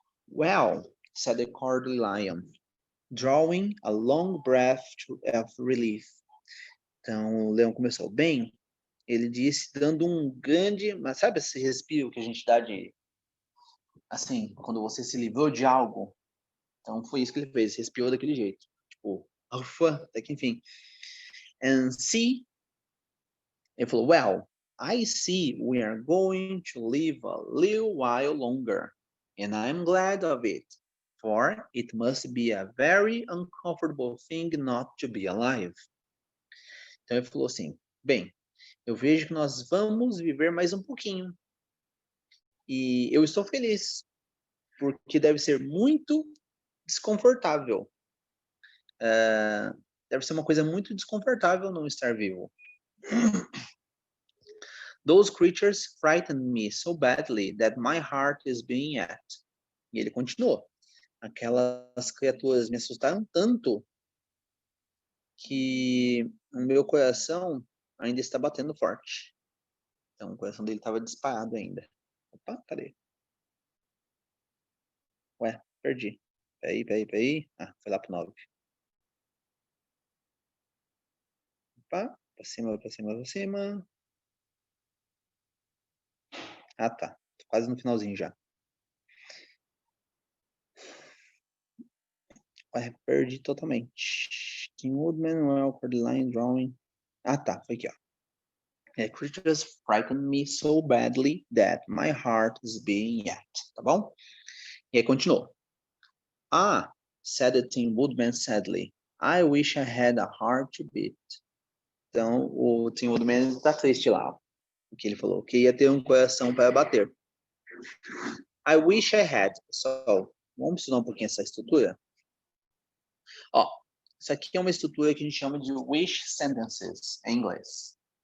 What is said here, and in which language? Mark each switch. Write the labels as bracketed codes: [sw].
[en] Well, said the Cowardly Lion, drawing a long breath of relief. [pt] Então, o leão começou. Bem, Ele disse, dando um grande... Mas sabe esse respiro que a gente dá de... Assim, quando você se livrou de algo? Então, foi isso que ele fez. Respirou daquele jeito. Tipo, ufa, até que enfim. [en] And see... [pt] Ele falou, [en] well, I see we are going to live a little while longer. And I'm glad of it. For it must be a very uncomfortable thing not to be alive. [pt] Então ele falou assim, bem, eu vejo que nós vamos viver mais um pouquinho. E eu estou feliz, porque deve ser muito desconfortável. Deve ser uma coisa muito desconfortável não estar vivo. [en] Those creatures frightened me so badly that my heart is beating at. [pt] E ele continuou. Aquelas criaturas me assustaram tanto que o meu coração ainda está batendo forte. Então, o coração dele estava disparado ainda. Opa, cadê? Ué, perdi. Peraí. Ah, foi lá pro 9. Opa, pra cima. Ah, tá. Tô quase no finalzinho já. Ué, perdi totalmente. [en] King Woodman, Welcome, Line Drawing. [pt] Ah, tá. Foi aqui, ó. [en] Creatures frightened me so badly that my heart is beating at. [pt] Tá bom? E aí continuou. [en] Ah, said the Tin Woodman sadly. I wish I had a heart to beat. [pt] Então, o Tin Woodman está triste lá. O que ele falou? Que ia ter um coração para bater. [en] I wish I had. [pt] So, vamos estudar um pouquinho essa estrutura? Ó, isso aqui é uma estrutura que a gente chama de wish sentences, em inglês.